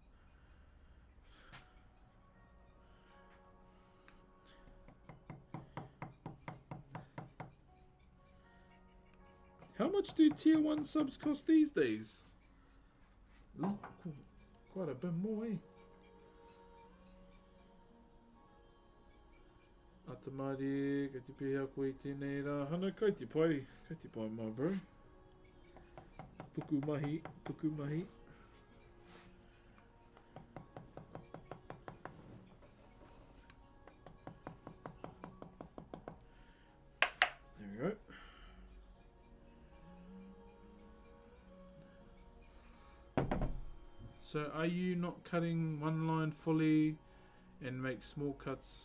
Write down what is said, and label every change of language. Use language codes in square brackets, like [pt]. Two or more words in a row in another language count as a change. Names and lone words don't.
[en] How much do tier 1 subs cost these days? Ooh, quite a bit more, eh? [mi] Atamari, ka te pēhea koe tēnei rā hana, kai te pai, [en] my bro. [mi] Puku mahi, puku mahi. [en] There we go. So are you not cutting one line fully and make small cuts?